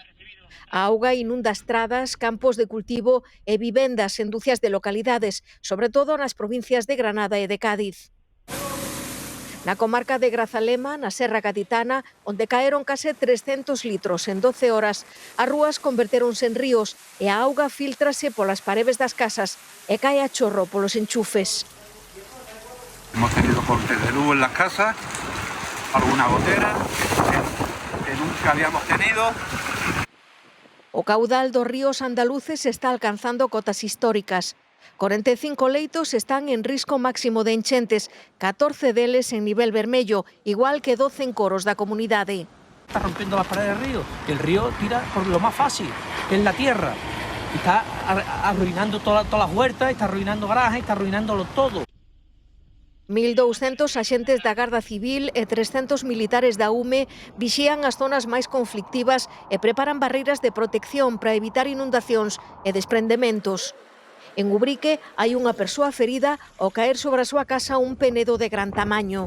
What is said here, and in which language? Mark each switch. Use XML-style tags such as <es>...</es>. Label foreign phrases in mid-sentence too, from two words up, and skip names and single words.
<gl>A auga inunda estradas, campos de cultivo e vivendas en dúcias de localidades, sobre todo nas provincias de Granada e de Cádiz. Na comarca de Grazalema, na Serra Gaditana, onde caeron case 300 litros en 12 horas, as rúas convertéronse en ríos e a auga filtrase polas paredes das casas e cae a chorro polos enchufes.</gl> <es>Hemos tenido cortes de luz en las casas, alguna gotera que nunca habíamos tenido.</es> <gl>O caudal dos ríos andaluces está alcanzando cotas históricas. 45 leitos están en risco máximo de enchentes, 14 deles en nivel vermello, igual que 12 encoros da comunidade.</gl> <es>Está rompiendo las paredes del río. El río tira por lo más fácil, que es la tierra. Está arruinando todas las huertas, está arruinando garajes, está arruinándolo todo.</es> <gl>1.200 axentes da Garda Civil e 300 militares da UME vixían as zonas máis conflictivas e preparan barreiras de protección para evitar inundacións e desprendementos. En Ubrique hai unha persoa ferida ao caer sobre a súa casa un penedo de gran tamaño.</gl>